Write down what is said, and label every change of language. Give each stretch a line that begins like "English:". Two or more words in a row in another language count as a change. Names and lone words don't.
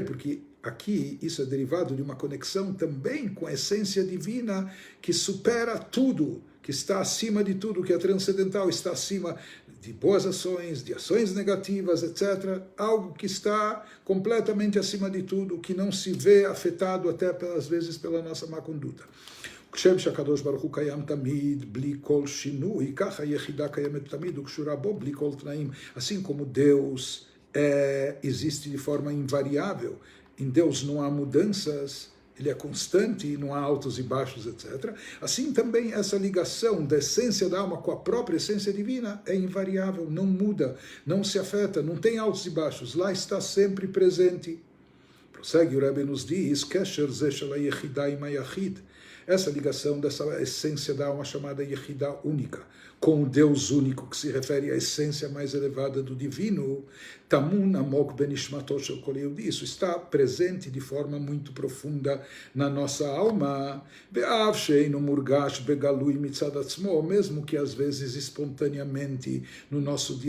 Portuguese: Porque aqui isso é derivado de uma conexão também com a essência divina que supera tudo, que está acima de tudo, que é transcendental, está acima de boas ações, de ações negativas, etc. Algo que está completamente acima de tudo, que não se vê afetado até às vezes pela nossa má conduta.
Hebrew: כשם שהקדוש ברוך הוא קיים תמיד, בלי כל שינוי, ככה היחידה קיימת תמיד וקשורה בו בלי כל תנאים.
Portuguese: Assim como Deus existe de forma invariável, em Deus não há mudanças, ele é constante, não há altos e baixos, etc. Assim também essa ligação da essência da alma com a própria essência divina é invariável, não muda, não se afeta, não tem altos e baixos, lá está sempre presente. Prossegue o Rebbe nos diz,
Hebrew: קשר זה של היחידה עם היחיד,
Portuguese: essa ligação dessa essência da alma chamada Yehidah única, com o Deus único, que se refere à essência mais elevada do divino,
Hebrew: טמון עמוק בנשמתו של כל יהודי,
Portuguese: isso está presente de forma muito profunda na nossa alma,
Hebrew: באף שאינו מורגש בגלוי מצד עצמו,
Portuguese: mesmo que às vezes espontaneamente no nosso dia